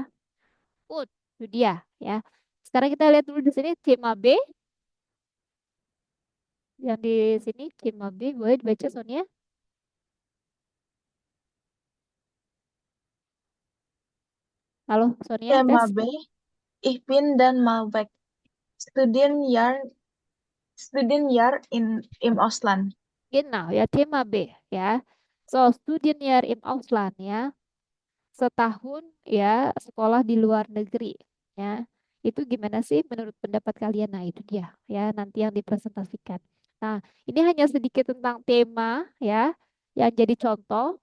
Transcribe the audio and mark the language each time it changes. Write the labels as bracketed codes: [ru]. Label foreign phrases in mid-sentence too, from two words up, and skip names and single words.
[id] Good, itu dia ya. Sekarang kita lihat dulu di sini tema B. Yang di sini tema B boleh dibaca Sonia. Halo Sonia, Tema tes. B. Ich bin dan Malbec. [de] Studienjahr, Studienjahr im Ausland. Genau, [id] ya tema B ya. [de] So, Studienjahr im Ausland ya. [id] Setahun ya sekolah di luar negeri ya. Itu gimana sih menurut pendapat kalian? Nah, itu dia ya nanti yang dipresentasikan. Nah, ini hanya sedikit tentang tema ya yang jadi contoh.